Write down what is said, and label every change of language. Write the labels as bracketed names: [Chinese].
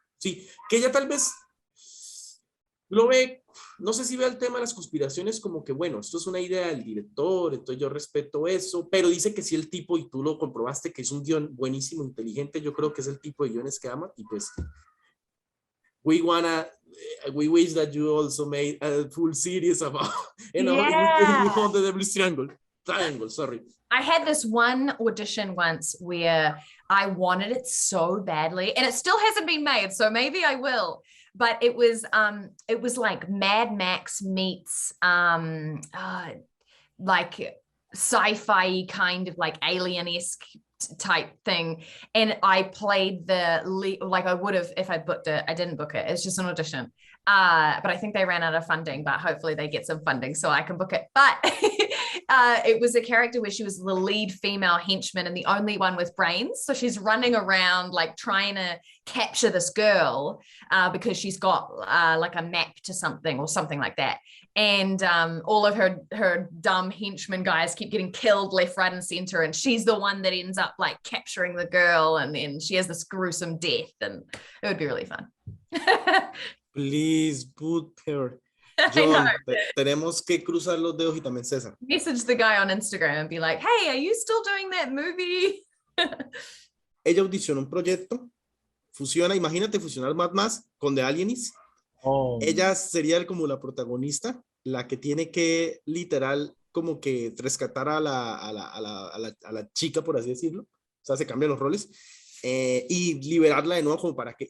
[Spanish] Sí, que ella tal vez lo ve, no sé si ve el tema de las conspiraciones como que, bueno, esto es una idea del director, entonces yo respeto eso, pero dice que sí el tipo, y tú lo comprobaste, que es un guión buenísimo, inteligente, yo creo que es el tipo de guiones que ama, y pues [English] we wish that you also made a full series about, with the Devil's Triangle, sorry. I had this one audition once where I wanted it so badly, and it still hasn't been made, so maybe I will. But it was like Mad Max meets like sci-fi kind of like alien-esque type thing, and I played the lead, like I would have if I booked it. I didn't book it. It's just an audition. But I think they ran out of funding, but hopefully they get some funding so I can book it. But it was a character where she was the lead female henchman and the only one with brains. So she's running around like trying to capture this girl because she's got like a map to something or something like that. And all of her dumb henchmen guys keep getting killed left, right, and center. And she's the one that ends up like capturing the girl. And then she has this gruesome death, and it would be really fun. Please put her. [Spanish] John, tenemos que cruzar los dedos, y también César. [English] Message the guy on Instagram and be like, hey, are you still doing that movie? [Spanish] Ella audicionó un proyecto, fusiona, imagínate fusionar más con The Alienist. Ella sería como la protagonista, la que tiene que literal como que rescatar a la chica, por así decirlo. O sea, se cambian los roles. Y liberarla de nuevo como para que...